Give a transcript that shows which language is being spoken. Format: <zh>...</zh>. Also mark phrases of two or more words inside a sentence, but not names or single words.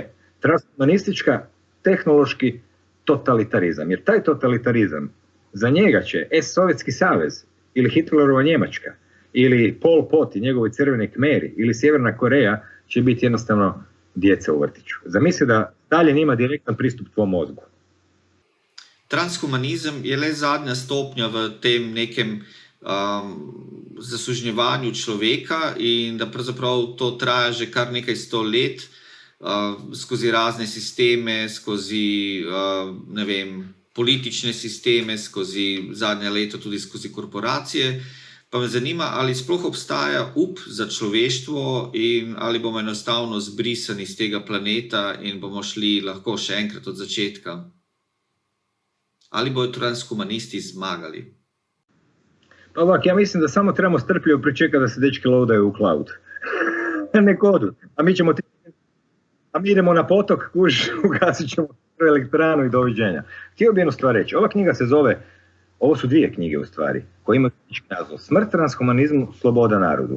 <hr>Transhumanistička, tehnološki totalitarizam. Jer taj totalitarizam, za njega će Sovjetski savez ili Hitlerova Njemačka ili Pol Pot i njegovi crveni kmeri ili Sjeverna Koreja će biti jednostavno djeca u vrtiću. Zamisli da Stalin ima direktan pristup tvom mozgu.</hr> <sl>Transhumanizem je le zadnja stopnja v tem nekem zasužnjevanju človeka in da pravzaprav to traja že kar nekaj 100 let skozi razne sisteme, skozi ne vem, politične sisteme, skozi zadnje leto tudi skozi korporacije. Pa me zanima, ali sploh obstaja up za človeštvo in ali bomo enostavno zbrisani z tega planeta in bomo šli lahko še enkrat od začetka. Ali bodo transhumanisti zmagali?</sl> <hr>Pa ovak, ja mislim da samo trebamo strpljivo pričekati da se dečki loadaju u cloud. Nek odu. A mi idemo na potok, ugasit ćemo elektranu i doviđenja. Htio bi jednu stvar reći. Ova knjiga se zove, ovo su 2 knjige u stvari, koje imaju naziv Smrt transhumanizmu, sloboda narodu.</hr>